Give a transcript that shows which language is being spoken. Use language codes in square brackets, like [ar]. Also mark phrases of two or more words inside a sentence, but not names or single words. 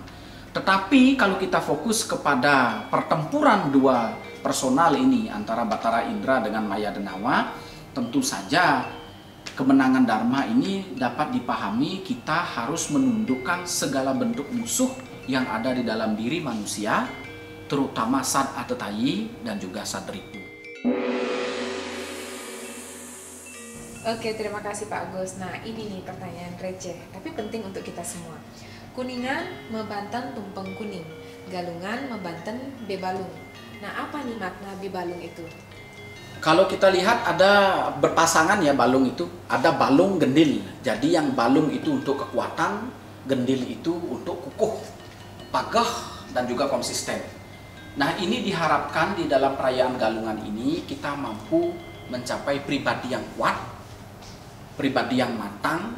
[id] Tetapi kalau kita fokus kepada pertempuran dua personal ini antara Batara Indra dengan Maya Denawa, tentu saja kemenangan Dharma ini dapat dipahami kita harus menundukkan segala bentuk musuh yang ada di dalam diri manusia, terutama Sad Atetayi dan juga Sadripu. Oke, terima kasih Pak Agus. Nah, ini nih pertanyaan receh, tapi penting untuk kita semua. Kuningan membanten tumpeng kuning, Galungan membanten bebalung. Nah, apa nih makna bebalung itu? Kalau kita lihat ada berpasangan ya balung itu, ada balung gendil. Jadi yang balung itu untuk kekuatan, gendil itu untuk kukuh, pagah, dan juga konsisten. Nah, ini diharapkan di dalam perayaan Galungan ini kita mampu mencapai pribadi yang kuat, pribadi yang matang.